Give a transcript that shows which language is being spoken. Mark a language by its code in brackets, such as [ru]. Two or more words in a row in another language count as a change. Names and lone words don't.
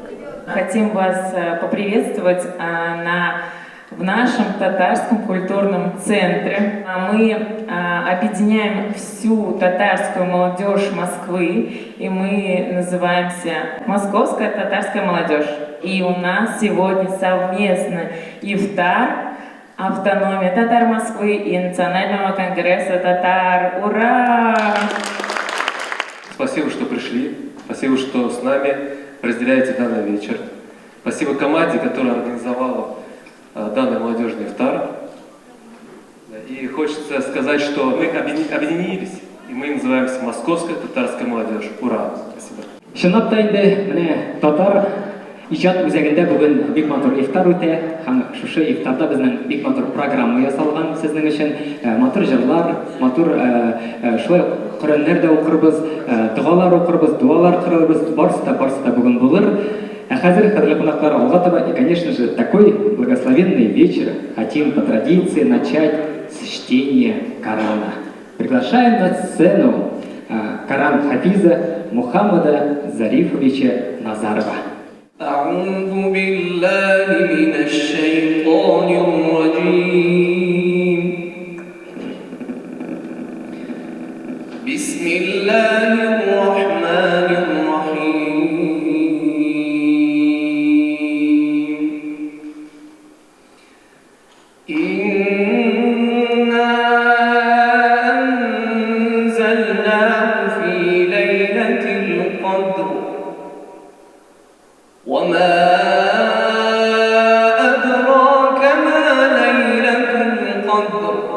[ru] Хотим вас поприветствовать в нашем татарском культурном центре. Мы объединяем всю татарскую молодежь Москвы, и мы называемся «Московская татарская молодежь». И у нас сегодня совместно ифтар, автономия татар Москвы и Национального конгресса татар. Ура! Спасибо, что пришли. Спасибо, что с нами разделяете данный вечер. Спасибо команде, которая организовала данный молодежный ифтар. И хочется сказать, что мы объединились, и мы называемся «Московская татарская молодежь». Ура! Спасибо. [tt] Ижат үзәгендә бүген бик матур ифтар үтә, һәм шушы ифтарда безнең бик матур программа ясалган сезнең өчен. Матур җырлар, матур шулай Коръәннәр дә укырбыз, дугалар укырбыз, дуалар кырырбыз, барысы да бүген булыр. Хазир, Хадрилакунахтар Алгатова, [ru] и, конечно же, такой благословенный вечер хотим по традиции начать с чтения Корана. Приглашаем на сцену Коран Хафиза Мухаммада Зарифовича Назарова. [ar] أعوذ بالله من الشيطان الرجيم بسم الله الرحمن الرحيم إنا أنزلناه في ليلة القدر وما أدراك ما ليلة القدر